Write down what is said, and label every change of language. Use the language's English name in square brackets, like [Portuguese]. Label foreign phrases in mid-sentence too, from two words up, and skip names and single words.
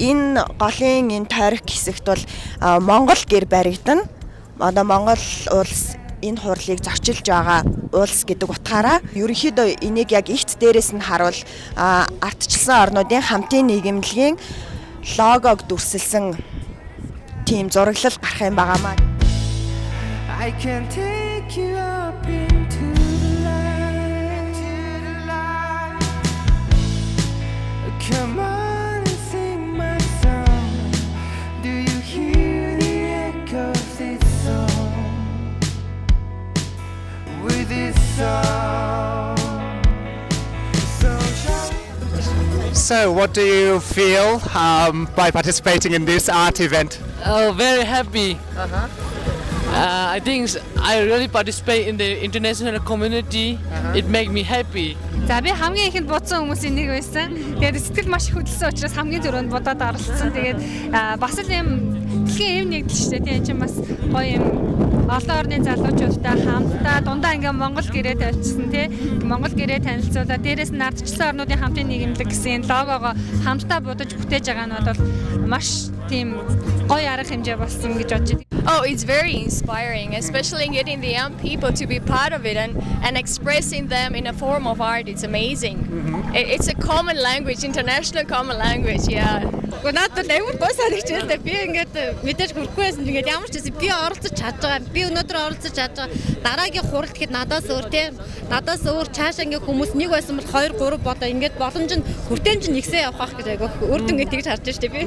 [Mongolian] Энэ голын энэ тойрог хэсэгт бол Монгол гэр баригдана. Монгол улс энэ хурлыг зорчилж байгаа улс гэдэг утгаараа ерөнхийдөө энийг яг ихт дээрээс нь харуул ардчилсан орнуудын хамтын нийгэмлэгийн логог дүрсэлсэн тийм зураглал гарах юм байгаамаа. [English] I can take you up into the light. Come on and sing my song. Do you hear the echo of this song? With this song. So what do you feel by participating in this art event? Oh, very happy. I think I really participate in the international community. It makes me happy. [Mongolian] За би хамгийн ихэнд бодсон хүмүүсийн нэг байсан. Тэгээд сэтгэл маш их хөдөлсөн учраас хамгийн түрүүнд бодоод оролцсон. Тэгээд бас л юм дэлхийн эв нэгдэл шүү дээ. Тийм чинь бас гоё юм. Олон орны залуучуудтай хамтдаа дундаа ингээм Монгол гэрээ тавьчихсан тий. Монгол гэрээ танилцуулаад дээрээс нь ардчилсан орнуудын хамтын нийгэмлэг гэсэн логогоо хамтдаа будаж бүтээж байгаа нь бол маш тийм гоё арга хэмжээ болсон гэж бодож байна. [English] Oh, it's very inspiring, especially getting the young people to be part of it and expressing them in a form of art. It's amazing. It's a common language, international common language, yeah. [Mongolian] Надад амар гоо санагдчихлаа. Би ингээд мэдээж хүрхгүй байсан. Ингээд ямар ч гэсэн би оролцож чадж байгаа. Би өнөөдөр оролцож чадж байгаа. Дараагийн хурал гэхэд надаас өөр те. Надаас өөр цаашаа ингээд хүмүүс нэг байсан бол 2 3 бодоо ингээд боломж нь хүртээмж нь ихсээ явах гэж айгаа үр дүнгээ тэгж харж штэ би.